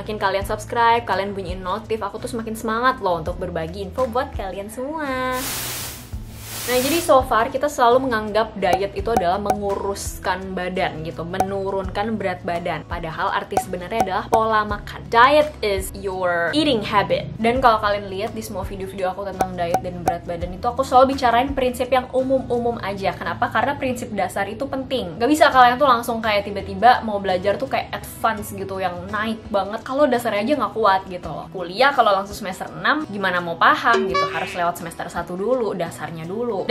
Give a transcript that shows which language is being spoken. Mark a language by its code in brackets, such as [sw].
[id] Makin kalian subscribe, kalian bunyiin notif, aku tuh semakin semangat loh untuk berbagi info buat kalian semua. Nah, jadi so far kita selalu menganggap diet itu adalah menguruskan badan gitu, menurunkan berat badan. Padahal arti sebenarnya adalah pola makan. [en] Diet is your eating habit. [id] Dan kalau kalian lihat di semua video-video aku tentang diet dan berat badan itu, aku selalu bicarain prinsip yang umum-umum aja. Kenapa? Karena prinsip dasar itu penting. Gak bisa kalian tuh langsung kayak tiba-tiba mau belajar tuh kayak advance gitu, yang naik banget kalau dasarnya aja nggak kuat gitu loh. Kuliah kalau langsung semester 6, gimana mau paham gitu, harus lewat semester 1 dulu, dasarnya dulu.